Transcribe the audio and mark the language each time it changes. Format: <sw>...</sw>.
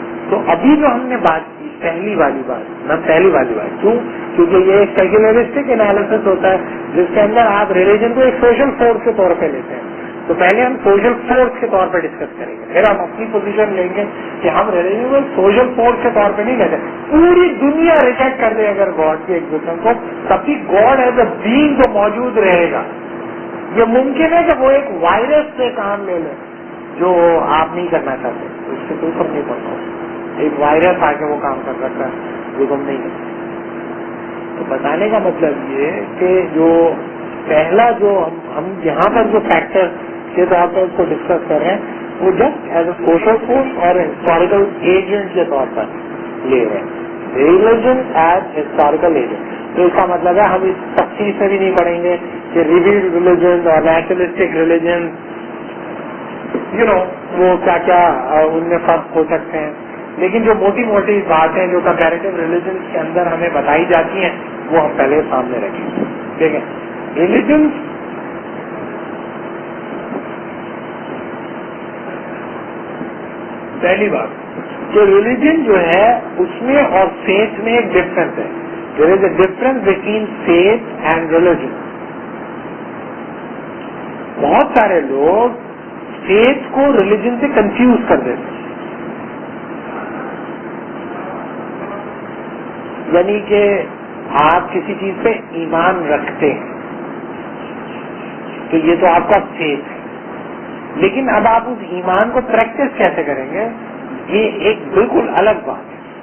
<ur>تو ابھی جو ہم نے بات کی پہلی والی بات کیوں؟ کیونکہ یہ ایک سیکولرسٹک انالیسس ہوتا ہے جس کے اندر آپ ریلیجن کو ایک سوشل فورس کے طور پہ لیتے ہیں. تو پہلے ہم سوشل فورس کے طور پہ ڈسکس کریں گے، پھر ہم اپنی پوزیشن لیں گے کہ ہم ریلیجن کو سوشل فورس کے طور پہ نہیں لیتے. پوری دنیا ریجیکٹ کر دے اگر گاڈ کی ایگزسٹنس کو، تب بھی</ur> <en>God as a being</en> <ur>تو موجود رہے گا. یہ ممکن ہے کہ وہ ایک وائرس سے کام لے لے جو آپ نہیں کرنا چاہتے، اس سے کوئی فرق نہیں پڑتا. ایک وائرس آ کے وہ کام کر سکتا ہے جو تم نہیں کرتے. تو بتانے کا مطلب یہ کہ جو پہلا جو ہم یہاں پر جو فیکٹر کے طور پر اس کو ڈسکس کر رہے ہیں وہ just as a social force اور ہسٹوریکل ایجنٹ کے طور پر لے رہے ہیں،</ur> <en>Religion as historical agent.</en> <ur>تو اس کا مطلب ہے ہم اس تفصیل سے بھی نہیں پڑھیں گے کہ ریویلڈ ریلیجن اور نیچرلسٹک ریلیجن وہ کیا کیا ان میں فرق ہو سکتے ہیں، لیکن جو موٹی موٹی باتیں جو کمپیریٹیو ریلیجن کے اندر ہمیں بتائی جاتی ہیں وہ ہم پہلے سامنے رکھیں گے. ٹھیک ہے. ریلیجن پہلی بات کہ ریلیجن جو ہے اس میں اور فیتھ میں ایک ڈفرنس ہے.</ur> <en>There is a difference between faith and religion.</en> <ur>بہت سارے لوگ فیتھ کو ریلیجن سے کنفیوز کر دیتے ہیں، یعنی کہ آپ کسی چیز پہ ایمان رکھتے ہیں تو یہ تو آپ کا فیتھ ہے، لیکن اب آپ اس ایمان کو پریکٹس کیسے کریں گے یہ ایک بالکل الگ بات ہے.</ur>